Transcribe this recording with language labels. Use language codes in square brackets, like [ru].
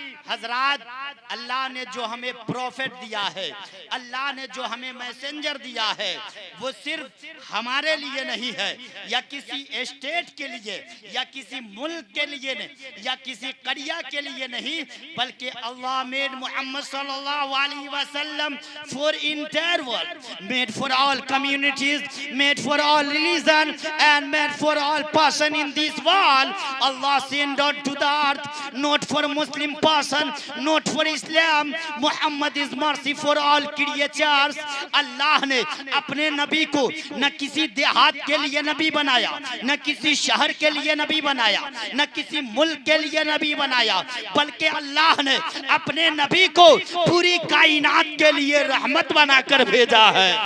[hi] हजरात अल्लाह ने जो हमें प्रॉफिट दिया है, अल्लाह ने जो हमें मैसेंजर दिया है, वो सिर्फ हमारे लिए नहीं है या किसी स्टेट के लिए या किसी मुल्क के लिए नहीं या किसी करिया के लिए नहीं, बल्कि अल्लाह [en] Made Muhammad सल्लल्लाहु अलैहि वसल्लम for entire world, made for all communities, made for all religion and made for all person in this world. Allah send out to the earth not for Muslim person, not for Islam. Muhammad is mercy for all creatures. [hi] अल्लाह ने अपने नबी को न किसी देहात के लिए नबी बनाया, न किसी शहर के लिए नबी बनाया, न किसी मुल्क के लिए नबी बनाया, बल्कि अल्लाह ने अपने नबी को पूरी कायनात के लिए रहमत बनाकर भेजा है।